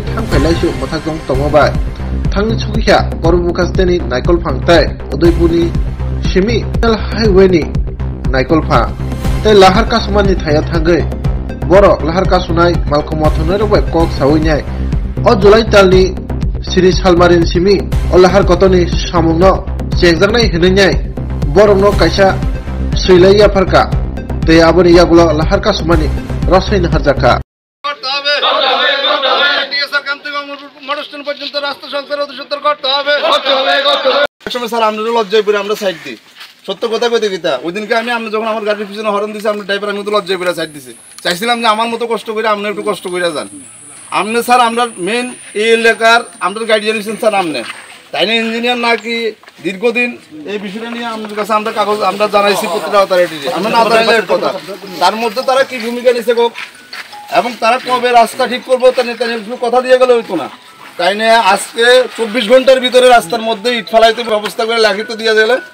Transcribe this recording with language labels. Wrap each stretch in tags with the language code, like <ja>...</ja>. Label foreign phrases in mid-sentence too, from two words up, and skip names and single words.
<trp>thangphailaisu mothakjong tongobai thangni chukikha Korbok bukasteni naikolphang tei udaipurni simi highway ni naikolphang tei lahar kasumani thaya thangui borok lahar kasunai Malkhung Mothornairok bai kok sawinai o July talni Sri Salmarin simi o lahar kotoni samungno chengjaknai hwnai borokno kaisa suilai yafarka tei aboni yagulo lahar kasumani rosai naharjaka</trp> <bn>মানুষজন পর্যন্ত রাস্তা সংস্কার অতি সত্তর করতে হবে স্যার আমরা লজ্জায় পড়ে আমরা সাইড দিই সত্য কথা কইতে গিতা ওই দিনকে আমি যখন আমার গাড়ির পিছনে হরন দিছি আমরা ড্রাইভার আমি তো লজ্জায় পড়ে সাইড দিছি চাইছিলাম যে আমার মতো কষ্ট করে আপনি একটু কষ্ট করে যান আপনি স্যার আমরা মেন এই এলাকার আমরা গাইড জানিয়েছেন স্যার আপনি তাই না ইঞ্জিনিয়ার নাকি দীর্ঘদিন এই বিষয়টা নিয়ে আমাদের কাছে আমরা কাগজ আমরা জানাইছি প্রতিটা অথরিটি আমরা না জানাইলে কথা তার মধ্যে তারা কি ভূমিকা নিছে গো এবং তারা কবে রাস্তা ঠিক করবো তা কথা দিয়ে গেলে হইতো না তাই না আজকে 24 ঘন্টার ভিতরে রাস্তার মধ্যে ইট ফালাইতে ব্যবস্থা করে লাখিত দিয়ে গেলে</bn>